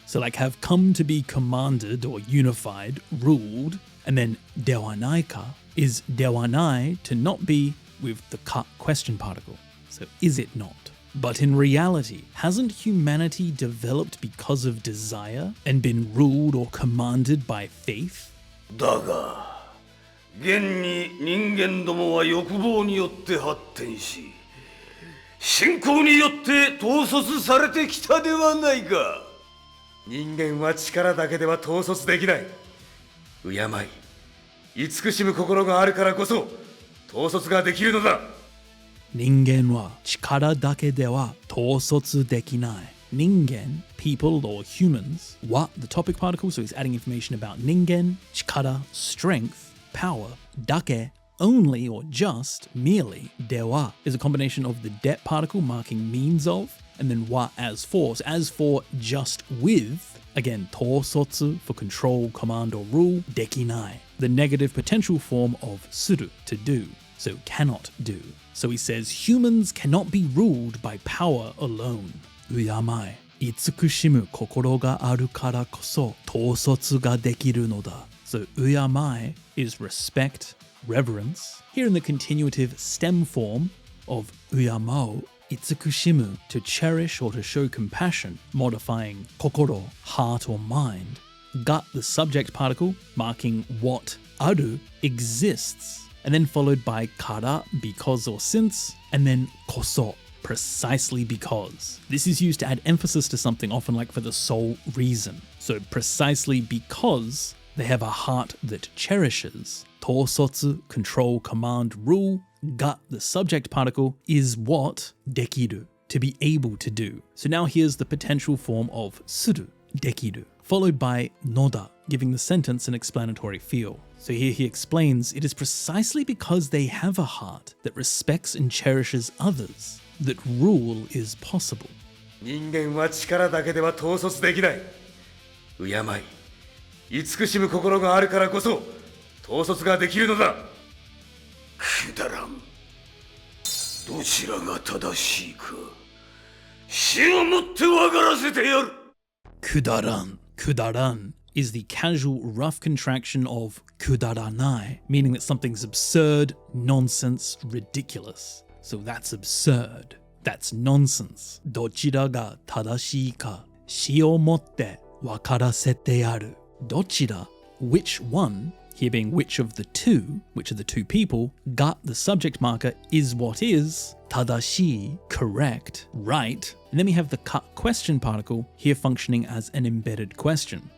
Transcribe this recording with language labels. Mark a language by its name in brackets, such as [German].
[English] So like have come to be commanded or unified, ruled. And then ではないか is ではない to not be with the ka question particle. So is it not? But in reality, hasn't humanity developed because of desire and been ruled or commanded by faith? [Japanese] だが、現に人間どもは欲望によって発展し、信仰によって統率されてきたではないか。人間は力だけでは統率できない。敬い、慈しむ心があるからこそ統率ができるのだ。人間は力だけでは統率できない。 [English] 人間, people or humans, は the topic particle, so he's adding information about 人間, 力, strength, power, だけ, only or just, merely, では is a combination of the det particle marking means of, and then は as for. So as for just with, again, 統率 for control, command or rule, できない. The negative potential form of する to do, so cannot do. So he says humans cannot be ruled by power alone. [Japanese] 敬い、慈しむ心があるからこそ統率ができるのだ. [English] So 敬い is respect, reverence. Here in the continuative stem form of 敬う, 慈しむ to cherish or to show compassion, modifying 心, heart or mind. Got the subject particle marking what ある exists. And then followed by から because or since, and then こそ precisely because. This is used to add emphasis to something, often like for the sole reason. So precisely because they have a heart that cherishes. 統率, control, command, rule. Got the subject particle is what できる to be able to do. So now here's the potential form of する できる, followed by のだ, giving the sentence an explanatory feel. So here he explains it is precisely because they have a heart that respects and cherishes others that rule is possible. [Japanese] 人間は力だけでは統率できない。敬い、慈しむ心があるからこそ統率ができるのだ。くだらん。どちらが正しいか死をもって分からせてやる Kudaran. [English] Kudaran is the casual, rough contraction of kudaranai, meaning that something's absurd, nonsense, ridiculous. So that's absurd. That's nonsense. [Japanese] どちらが正しいか死をもって分からせてやる [English] Dochira, which one, here being which of the two people, got the subject marker is what is, tadashi, correct, right, and then we have the cut question particle here functioning as an embedded question.